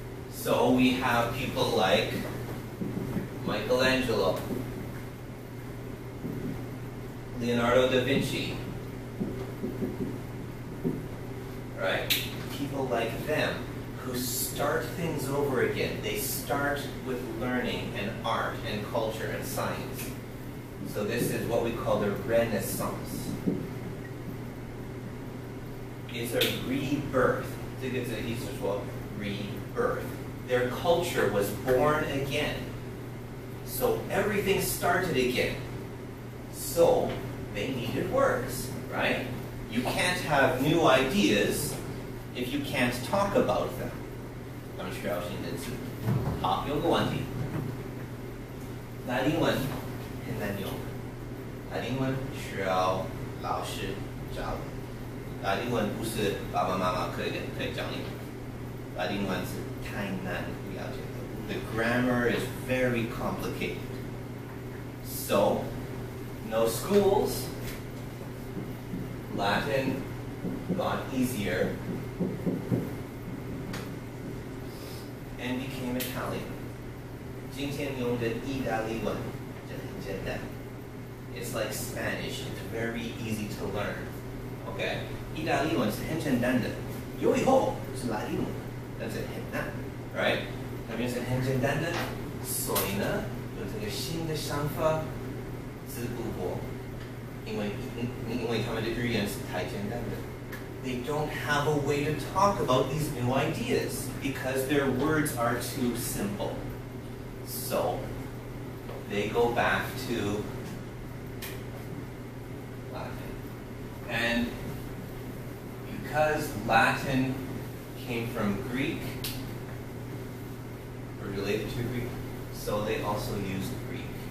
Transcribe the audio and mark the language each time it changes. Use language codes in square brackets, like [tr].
[en] So we have people like Michelangelo, Leonardo da Vinci, right? People like them who start things over again. They start with learning and art and culture and science. So this is what we call the Renaissance. It's a rebirth. [zh] 这个意思说 rebirth. [en] Their culture was born again. So everything started again. So they needed words, right? You can't have new ideas if you can't talk about them. [zh] 他们需要新的字。好，有个问题。拉丁文很难用，拉丁文需要老师教。拉丁文不是爸爸妈妈可以教你。拉丁文是太难了解的。 [en] The grammar is very complicated. So, no schools. Latin got easier and became Italian. [zh] 今天用的意大利文就很简单。 [en] It's like Spanish. It's very easy to learn. Okay? [zh] 意大利文是很简单的，有以后是拉丁文，但是很难 ， [en] right？ [zh] 那边是很简单的，所以呢，有这个新的想法，直不过，因为他们的语言是太简单的。 [en] They don't have a way to talk about these new ideas because their words are too simple. So they go back to Latin. And because Latin came from Greek, or related to Greek, so they also used Greek.